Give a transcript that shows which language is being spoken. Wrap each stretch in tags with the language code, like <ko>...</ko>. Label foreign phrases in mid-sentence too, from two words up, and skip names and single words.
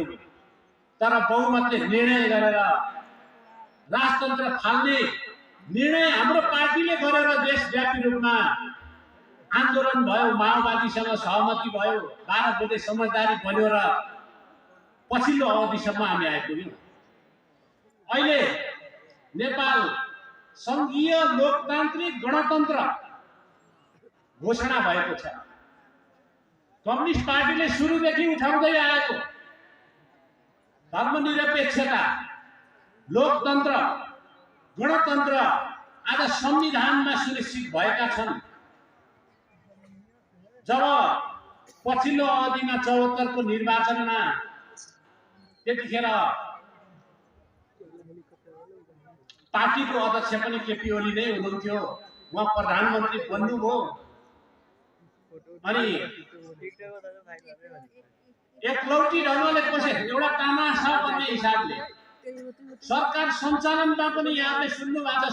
<ne>तर बहुमतले निर्णय गरेर राजतन्त्र फाल्ने निर्णय हाम्रो पार्टीले गरेर देशव्यापी रूपमा आन्दोलन भयो, माओवादीसँग सहमति भयो, 12 बुँदे समझदारी बन्यो र पछिल्लो अवधिसम्म हामी आइपुग्यौँ। अहिले नेपाल संघीय लोकतान्त्रिक गणतन्त्र घोषणा भएको छ। कम्युनिस्ट पार्टीले सुरुदेखि उठाउँदै आएको धर्मनिरपेक्षता, लोकतन्त्र, गणतन्त्र आज संविधानमा सुनिश्चित भएका छन्। जब पछिल्लो अवधिमा 74 को निर्वाचनमा त्यतिखेर पार्टीको अध्यक्ष पनि केपी ओली नै हुनुहुन्थ्यो, उहाँ प्रधानमन्त्री बन्नुभयो अनि एकलौटी ढङ्गले कसै एउटा तामासा भन्ने हिसाबले सरकार सञ्चालनमा पनि यहाँले सुन्नु भएको छ।</ne>